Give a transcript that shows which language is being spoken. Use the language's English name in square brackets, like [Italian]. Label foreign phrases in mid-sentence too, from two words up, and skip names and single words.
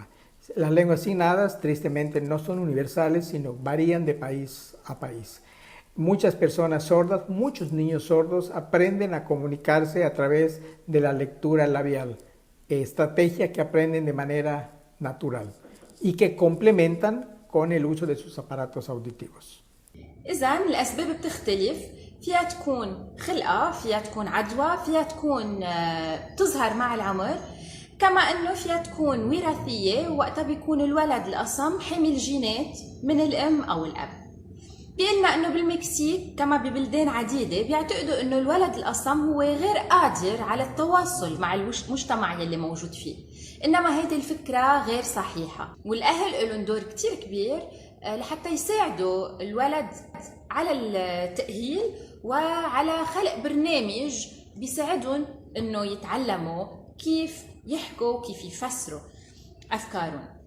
[Spanish] Las lenguas signadas, tristemente, no son universales, sino varían de país a país. Muchas personas sordas, muchos niños sordos aprenden a comunicarse a través de la lectura labial, estrategia que aprenden de manera natural y que complementan con el uso de sus aparatos auditivos. [Arabic] إذن الأسباب بتختلف، فيها تكون خلقة، فيها تكون عدوى، فيها تكون تظهر مع العمر، كما أنه فيها تكون وراثية وقتها بيكون الولد الأصم حامل جينات من الأم أو الأب. بيقلنا أنه بالمكسيك كما ببلدان عديدة بيعتقدوا أنه الولد الأصم هو غير قادر على التواصل مع المجتمع يلي موجود فيه، إنما هيدي الفكرة غير صحيحة، والأهل لهم دور كتير كبير لحتى يساعدوا الولد على التأهيل وعلى خلق برنامج بيساعدهم أنه يتعلموا كيف يحكوا وكيف يفسروا أفكارهم.